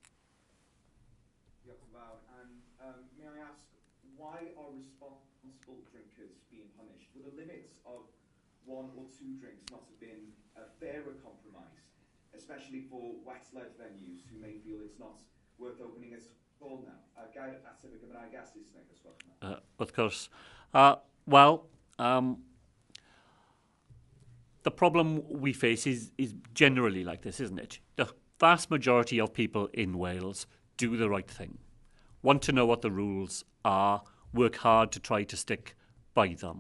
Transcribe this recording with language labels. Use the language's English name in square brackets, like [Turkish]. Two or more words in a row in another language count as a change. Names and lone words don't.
[English] And may I ask, why are responsible drinkers being punished? Would a limit of 1 or 2 drinks not have been a fairer compromise, especially for wet-led venues who may feel it's not worth opening at all now? [Welsh] Gair ateb y Gymraeg a Saesneg, os gwelwch yn dda. [English] Of course. The problem we face is generally like this, isn't it? The vast majority of people in Wales do the right thing, want to know what the rules are, work hard to try to stick by them.